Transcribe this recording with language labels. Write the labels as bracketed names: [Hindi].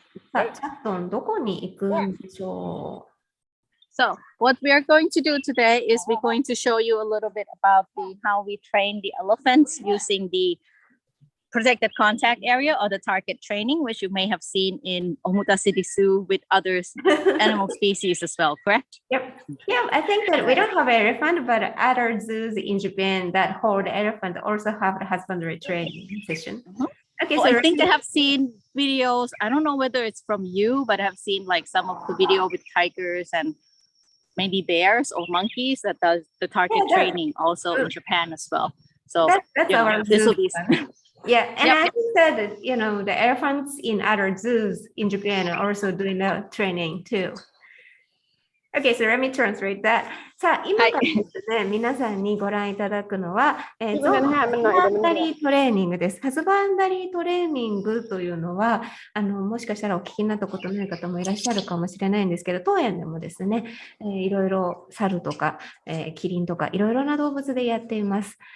[Japanese] さあ、チャットンどこに行くんでしょう。 [English] So what we are going to do today is we're going to show you a little bit about how we train the elephants using the protected contact area or the target training, which you may have seen in Omuta City Zoo with other animal species as well, correct? Yep. Yeah, I think that we don't have elephant, but other zoos in Japan that hold elephant also have the husbandry training session. Okay, so I think I have seen videos. I don't know whether it's from you, but I've seen like some of the video with tigers and maybe bears or monkeys that does the target training also in Japan as well. So that's our this will be. Yeah, and I think that the elephants in other zoos in Japan are also doing the training too. Okay, so let me translate that. [Japanese] さあ、今からですね、皆さんにご覧いただくのは、ゾウのハズバンダリートレーニングです。ハズバンダリートレーニングというのは、もしかしたらお聞きになったことない方もいらっしゃるかもしれないんですけど、当園でもですね、いろいろ猿とか、キリンとかいろいろな動物でやっています。